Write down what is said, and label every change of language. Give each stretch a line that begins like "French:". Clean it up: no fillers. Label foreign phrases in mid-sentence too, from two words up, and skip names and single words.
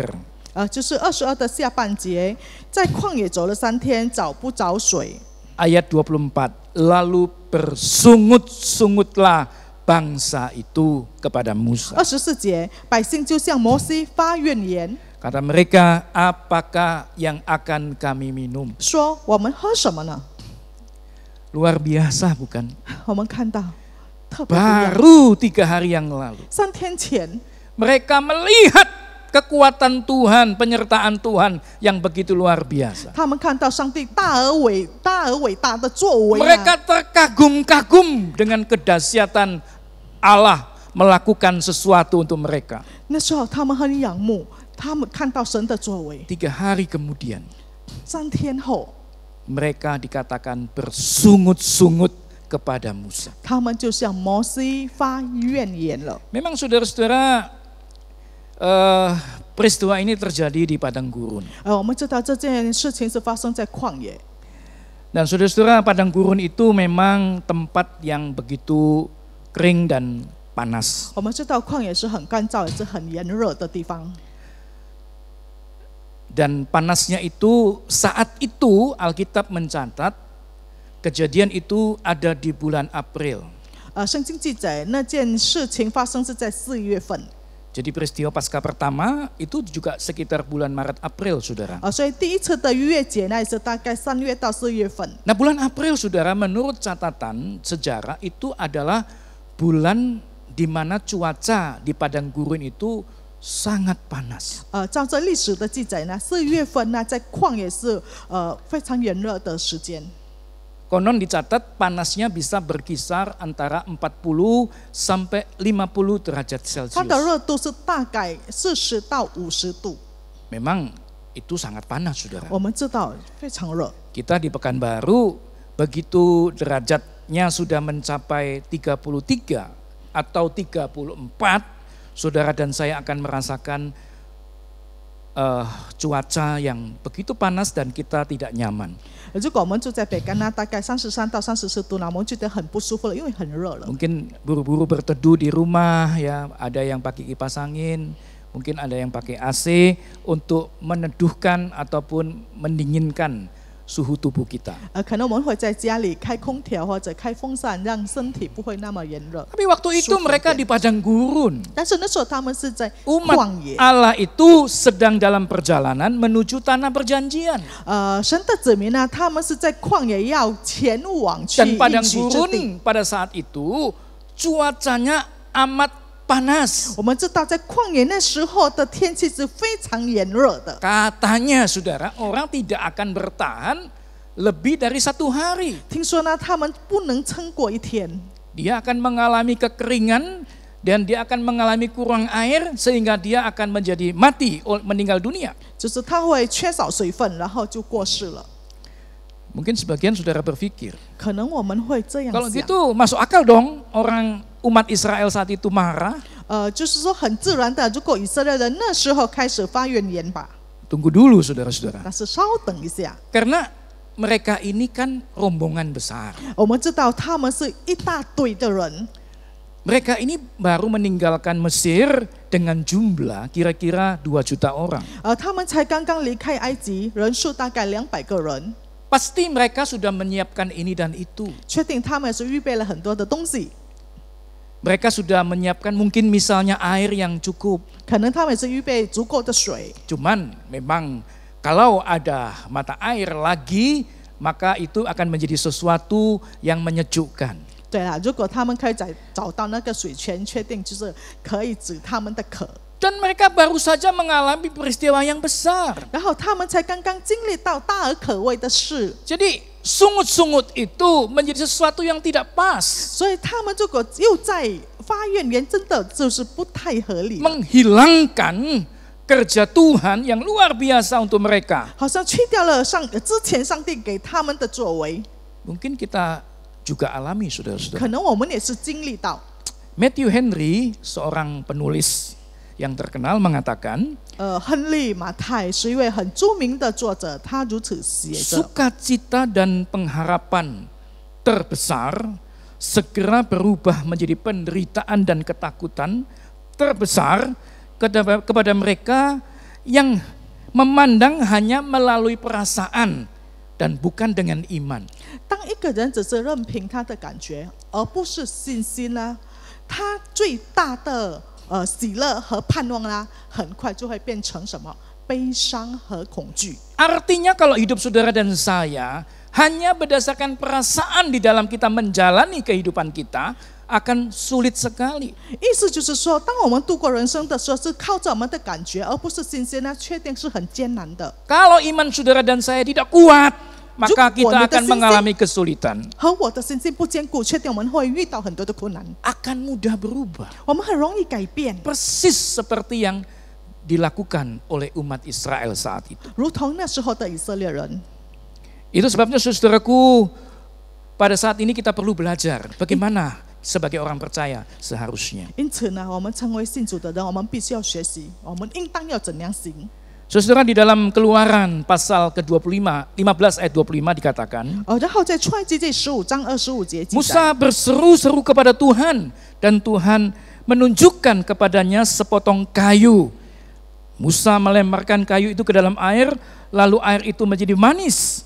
Chinese: 就是22的下半节，在旷野走了3天，找不着水。
Indonesian: Ayat 24, lalu bersungut-sungutlah bangsa itu kepada Musa.
Chinese: 24 节，百姓就向摩西发怨言，
Indonesian: Kata mereka, apakah yang akan kami minum?
Chinese: 说我们喝什么呢？
Indonesian: Luar biasa bukan?
Chinese: 我们看到特别不一样。
Indonesian: Baru 3 hari yang lalu.
Chinese: 3 天前，
Indonesian: Mereka melihat kekuatan Tuhan, penyertaan Tuhan yang begitu luar biasa.
Chinese: 他们看到上帝大而伟大的作为、
Indonesian: Mereka terkagum-kagum dengan kedahsyatan Allah melakukan sesuatu untuk mereka.
Chinese: 那时候他们很仰慕，他们看到神的作为。
Indonesian: 3 hari kemudian
Chinese: 3 天后，
Indonesian: mereka dikatakan bersungut-sungut kepada Musa.
Chinese: 他们就向摩西发怨言了。
Indonesian: Memang saudara-saudara, peristiwa ini terjadi di padang gurun.
Chinese: 我们知道这件事情是发生在旷野，
Indonesian: Dan saudara-saudara, padang gurun itu memang tempat yang begitu kering dan panas.
Chinese: 我们知道旷野是很干燥，也是很炎热的地方。
Indonesian: Dan panasnya itu, saat itu Alkitab mencatat kejadian itu ada di bulan April.
Chinese: 圣经记载那件事情发生是在4月份，
Indonesian: Jadi peristiwa Paskah pertama itu juga sekitar bulan Maret April, saudara.
Chinese: 所以第一次的逾越节那也是大概3月到4月份。
Indonesian: Nah, bulan April, saudara, menurut catatan sejarah itu adalah bulan di mana cuaca di padang gurun itu sangat panas.
Chinese: 照着历史的记载呢，4月份呢在旷野是非常炎热的时间。
Indonesian: Konon dicatat panasnya bisa berkisar antara 40 sampai 50 derajat
Chinese: 它的
Indonesian: Celcius.
Chinese: 热度是大概40到50度，
Indonesian: Memang itu sangat panas, saudara.
Chinese: 我们知道非常热。
Indonesian: Kita di Pekanbaru begitu derajatnya sudah mencapai 33 atau 34, saudara dan saya akan merasakan cuaca yang begitu panas dan kita tidak nyaman.
Chinese: 如果我们住在北干呢，大概33到34度呢，我们觉得很不舒服了，因为很热了。
Indonesian: Mungkin buru-buru berteduh di rumah ya, ada yang pakai kipas angin, mungkin ada yang pakai AC untuk meneduhkan ataupun mendinginkan suhu tubuh kita.
Chinese: 可能我们会在家里开空调或者开风扇，让身体不会那么炎热。
Indonesian: Tapi waktu itu mereka di padang gurun.
Chinese: 但是那时候他们是在
Indonesian: Umat
Chinese: 旷野，
Indonesian: Allah itu sedang dalam perjalanan menuju tanah perjanjian.
Chinese: 神的子民呢，他们是在旷野要前往去
Indonesian: Dan padang
Chinese: 应许之地。
Indonesian: gurun pada saat itu cuacanya amat panas.
Chinese: 我们知道，在旷野那时候的天气是非常炎热的。
Indonesian: Katanya saudara, orang tidak akan bertahan lebih dari 1 hari.
Chinese: 听说呢，他们不能撑过1天，
Indonesian: Dia akan mengalami kekeringan dan dia akan mengalami kurang air sehingga dia akan menjadi mati, meninggal dunia.
Chinese: 就是他会缺少水分，然后就过世了。
Indonesian: Mungkin sebagian saudara berpikir,
Chinese: 可能我们会这样
Indonesian: kalau
Chinese: 想，
Indonesian: gitu masuk akal dong orang umat Israel saat itu marah.
Chinese: 就是说很自然的，如果以色列人那时候开始发怨言吧，
Indonesian: Tunggu dulu saudara-saudara.
Chinese: 但是稍等一下，
Indonesian: Karena mereka ini kan rombongan besar.
Chinese: 我们知道他们是一大堆的人，
Indonesian: Mereka ini baru meninggalkan Mesir dengan jumlah kira-kira 2 juta orang.
Chinese: 他们才刚刚离开埃及，人数大概200个人，
Indonesian: Pasti mereka sudah menyiapkan ini dan itu.
Chinese: 确定他们是预备了很多的东西，
Indonesian: Mereka sudah menyiapkan mungkin misalnya air yang cukup.
Chinese: 可能他们是预备足够的水。
Indonesian: Cuman memang kalau ada mata air lagi, maka itu akan menjadi sesuatu yang menyejukkan.
Chinese: 对了，如果他们可以找到那个水泉，确定就是可以止他们的渴。
Indonesian: Dan mereka baru saja mengalami peristiwa yang besar.
Chinese: 然后他们才刚刚经历到大而可畏的事，
Indonesian: Jadi sungut-sungut itu menjadi sesuatu yang tidak pas.
Chinese: 所以他们如果又在发怨言，真的就是不太合理了，
Indonesian: Menghilangkan kerja Tuhan yang luar biasa untuk mereka.
Chinese: 好像去掉了之前上帝给他们的作为。
Indonesian: Mungkin kita juga alami saudara-saudara.
Chinese: 可能我们也是经历到，
Indonesian: Matthew Henry, seorang penulis yang terkenal mengatakan,
Chinese: 亨利·马太是一位很著名的作者，他如此写着：
Indonesian: sukacita dan pengharapan terbesar segera berubah menjadi penderitaan dan ketakutan terbesar kepada mereka yang memandang hanya melalui perasaan dan bukan dengan iman.
Chinese: 当一个人只是任凭他的感觉，而不是信心呢，他最大的喜乐和盼望啦，很快就会变成什么？悲伤和恐惧。
Indonesian: Artinya kalau hidup saudara dan saya hanya berdasarkan perasaan di dalam kita menjalani kehidupan kita, akan sulit sekali.
Chinese: 意思就是说，当我们度过人生的时候，是靠着我们的感觉，而不是信心呢，确定是很艰难的。
Indonesian: Kalau iman saudara dan saya tidak kuat, maka kita akan mengalami kesulitan.
Chinese: 和我的信心不坚固，确定我们会遇到很多的困难。
Indonesian: Akan mudah berubah.
Chinese: 我们很容易改变，
Indonesian: Persis seperti yang dilakukan oleh umat Israel saat itu.
Chinese: 如同那时候的以色列人。
Indonesian: Itu sebabnya saudaraku, pada saat ini kita perlu belajar bagaimana sebagai orang percaya seharusnya.
Chinese: 因此呢，我们成为信主的人，我们必须要学习，我们应当要怎样行。
Indonesian: Saudara, di dalam Keluaran pasal ke-25, 15 ayat 25 dikatakan,
Chinese: 然后在出埃及记15章25节记
Indonesian: Musa
Chinese: 载，
Indonesian: berseru-seru kepada Tuhan dan Tuhan menunjukkan kepadanya sepotong kayu. Musa melemparkan kayu itu ke dalam air, lalu air itu menjadi manis.